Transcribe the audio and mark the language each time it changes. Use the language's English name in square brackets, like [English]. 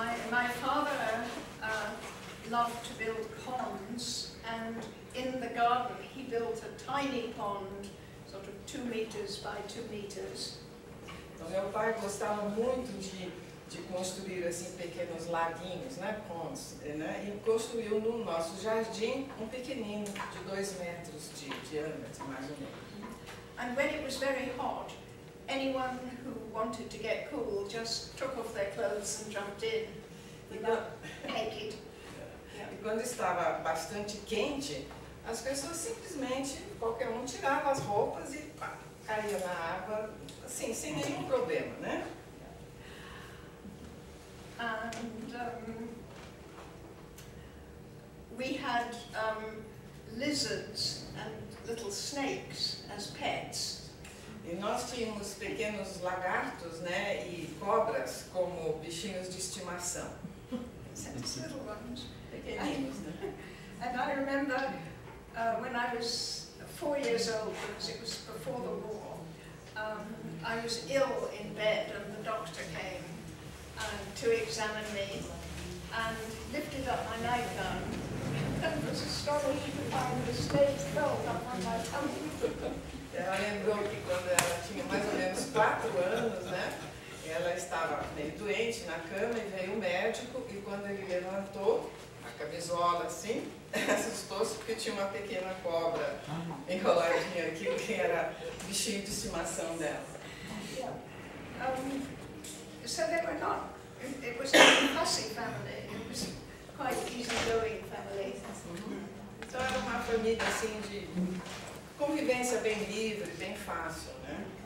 [English] My father loved to build ponds, and in the garden he built a tiny pond, sort of 2 meters by 2 meters. [Portuguese] Então, meu pai gostava muito de construir assim pequenos laguinhos, né, ponds, né, e construiu no nosso jardim um pequenino de 2 metros de diâmetro, mais ou menos. [English] And when it was very hot, anyone who wanted to get cool just took off their clothes and jumped in without naked. [Portuguese] E quando estava bastante quente, as pessoas simplesmente, qualquer um tirava as roupas e pá, caía na água, assim, sem nenhum problema, né? [English] And we had lizards and little snakes as pets. [Portuguese] E nós tínhamos pequenos lagartos, né, e cobras como bichinhos de estimação. [English] Little ones. [Portuguese] Pequeninos, né? [English] And I remember when I was 4 years old, because it was before the war, I was ill in bed and the doctor came to examine me and lifted up my nightgown and was astonished to find the snake curled up on my tummy. [Portuguese] Ela lembrou que quando ela tinha mais ou menos 4 anos, né, ela estava meio doente na cama e veio o médico e quando ele levantou a camisola assim, assustou-se porque tinha uma pequena cobra enroladinha aqui, que era o bichinho de estimação dela. [English] Yeah. So they were not, it was not a fussy family, it was quite easy-going family. [Portuguese] Então era uma família assim de convivência bem livre, bem fácil, né?